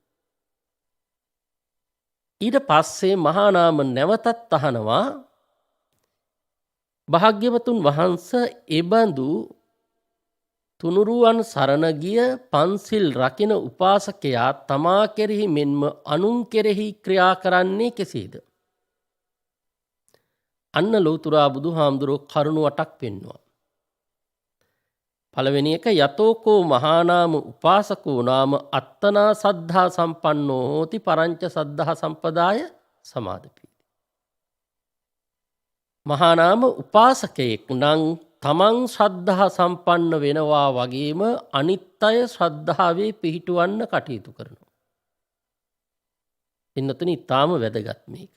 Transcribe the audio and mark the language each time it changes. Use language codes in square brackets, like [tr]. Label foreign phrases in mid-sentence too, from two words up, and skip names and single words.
[si] ඊට පස්සේ මහානාම නැවතත් අහනවා, භාග්‍යවතුන් වහන්සේ එබඳු තුනුරුවන් සරණ ගිය පන්සිල් රකින උපාසකයා තමා කෙරෙහි මෙන්ම අනුන් කෙරෙහි ක්‍රියා කරන්නේ කෙසේද? අන්න ලෞතුරා බුදුහාමුදුරුවෝ කරුණු 8ක් පෙන්වුවා. පළවෙනි එක, [pi] යතෝකෝ මහානාම උපාසකෝ නාම අත්තනා සද්ධා සම්පන්නෝ හෝති පරංච සද්ධා සම්පදාය සමාදපි. [si] මහානාම උපාසකයෙක් නම් තමන් ශ්‍රද්ධා සම්පන්න වෙනවා වගේම අනිත් අය ශ්‍රද්ධාවේ පිහිටුවන්න කටයුතු කරනවා. පින්නතුනි, ඊටාම වැදගත් මේක.